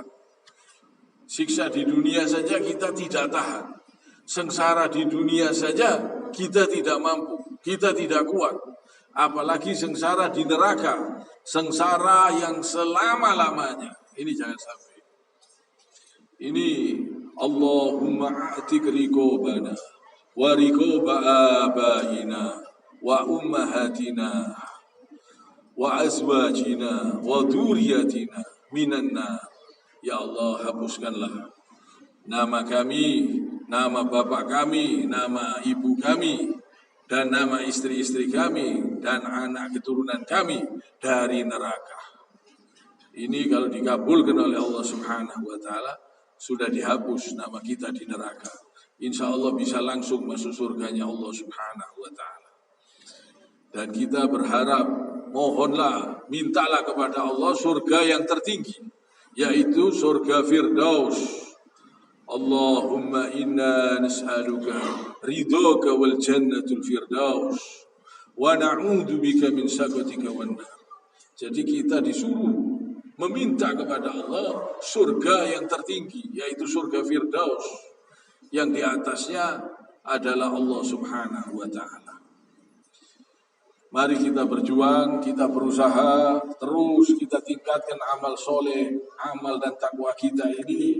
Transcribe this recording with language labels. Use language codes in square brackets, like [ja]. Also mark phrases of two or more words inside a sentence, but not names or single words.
[id] Siksa di dunia saja kita tidak tahan. Sengsara di dunia saja kita tidak mampu. Kita tidak kuat, apalagi sengsara di neraka, sengsara yang selama-lamanya. Ini jangan sampai. Ini [ar] اللهم أعتق رقابنا ورقاب آبائنا وأمهاتنا وأزواجنا وذرياتنا من النار. [id] Ya Allah, hapuskanlah nama kami, nama bapak kami, nama ibu kami, dan nama istri-istri kami, dan anak keturunan kami dari neraka. Ini kalau dikabulkan oleh Allah [ar] سبحانه وتعالى, [id] sudah dihapus nama kita di neraka. [ar] إن شاء الله [id] bisa langsung masuk surganya Allah [ar] سبحانه وتعالى. [id] Dan kita berharap, mohonlah, mintalah kepada Allah surga yang tertinggi, yaitu surga Firdaus. [ar] اللهم إنا نسألك رضاك والجنة الفردوس ونعوذ بك من سخطك والنار. [id] Jadi kita disuruh meminta kepada Allah surga yang tertinggi, yaitu surga Firdaus, yang di atasnya adalah Allah [ar] سبحانه وتعالى. [id] Mari kita berjuang, kita berusaha terus, kita tingkatkan amal soleh, amal dan takwa kita ini.